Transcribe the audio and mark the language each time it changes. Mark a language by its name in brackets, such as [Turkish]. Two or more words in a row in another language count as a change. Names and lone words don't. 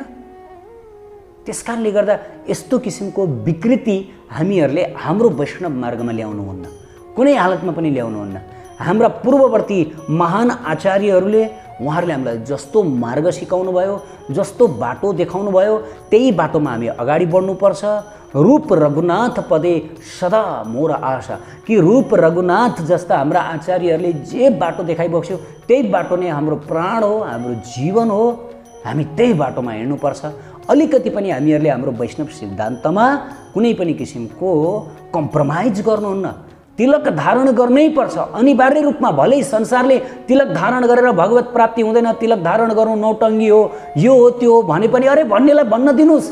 [Nepali] त्यस कारणले गर्दा यस्तो किसिमको विकृति हामीहरूले हाम्रो वैष्णव मार्गमा ल्याउनुहुन्न, कुनै हालतमा पनि ल्याउनुहुन्न। हाम्रा पूर्ववर्ती महान आचार्यहरूले उहाँहरूले हामीलाई जस्तो मार्ग सिकाउनु भयो, जस्तो बाटो देखाउनु भयो, त्यही बाटोमा हामी अगाडि बढ्नुपर्छ। [Bangla] রূপ রঘুনাথ পদে সদা মোর আশা, [Nepali] कि रूप रघुनाथ जस्ता हाम्रा आचार्यहरूले जे बाटो देखाइबक्स्यो त्यही बाटो नै हाम्रो प्राण हो, हाम्रो जीवन हो। हामी त्यही बाटोमा हिँड्नुपर्छ। अलिकति पनि हामीहरूले हाम्रो वैष्णव सिद्धान्तमा कुनै पनि किसिमको कम्प्रोमाइज गर्नुहुन्न। तिलक धारण गर्नै पर्छ अनिवार्य रूपमा। भलै संसारले तिलक धारण गरेर भगवत प्राप्ति हुँदैन, तिलक धारण गर्नु नौटङ्गी हो, यो हो त्यो हो भने पनि अरे भन्नेलाई भन्न दिनुहोस्।